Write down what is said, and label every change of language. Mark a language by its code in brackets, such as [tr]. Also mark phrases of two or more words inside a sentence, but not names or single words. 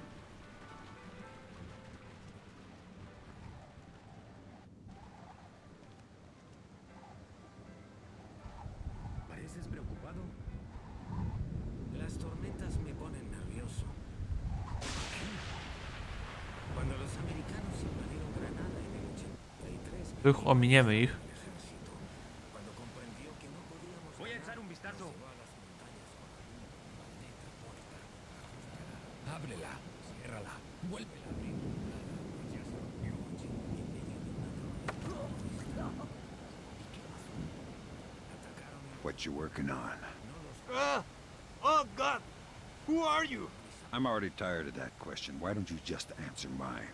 [es] ¿Pareces preocupado? Las tormentas me ponen nervioso. Cuando los americanos invadieron Granada en el 83, [pl] Tych ominiemy ich. [es] el ejército, cuando comprendió que no podíamos... Voy a echar un vistazo. Ábrela, ciérrala, vuélvela a abrir. [en] What you working on? Oh God! Who are you? I'm already tired of that question. Why don't you just answer mine?